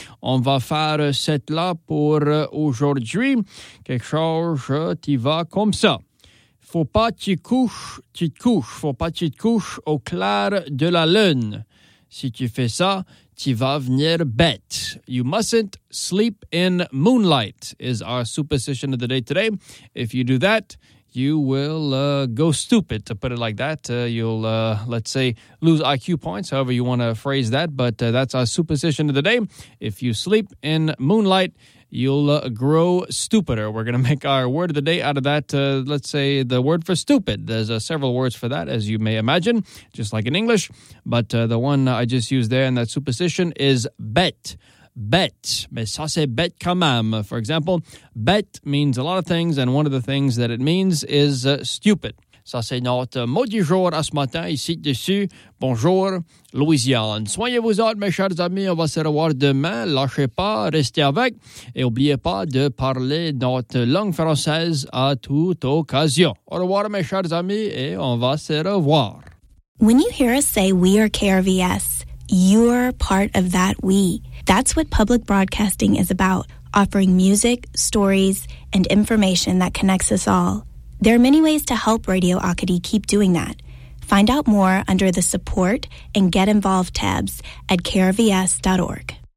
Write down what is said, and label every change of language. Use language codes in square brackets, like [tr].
[fr] On va faire cette-là pour aujourd'hui. Quelque chose qui va comme ça. Faut pas que tu te couches. Faut pas que tu te couches au clair de la lune. Si tu fais ça, tu vas venir bête. [en] You mustn't sleep in moonlight is our superstition of the day today. If you do that, you will go stupid, to put it like that. You'll, let's say, lose IQ points, however you want to phrase that. But that's our superstition of the day. If you sleep in moonlight, you'll grow stupider. We're going to make our word of the day out of that. Let's say the word for stupid. There's several words for that, as you may imagine, just like in English. But the one I just used there in that superstition is bet. Bet. [fr] Mais ça c'est bet quand même. [en] For example, bet means a lot of things, and one of the things that it means is stupid. [fr] Ça c'est notre mot du jour à ce matin, ici dessus. Bonjour, Louisiane. Soignez-vous autres, mes chers amis, on va se revoir demain. Lâchez pas, restez avec, et n'oubliez pas de parler notre langue française à toute occasion. Au revoir, mes chers amis, et on va se revoir. [en] When you hear us say we are KRVS, you're part of that we. That's what public broadcasting is about, offering music, stories, and information that connects us all. There are many ways to help Radio Acadie keep doing that. Find out more under the Support and Get Involved tabs at krvs.org.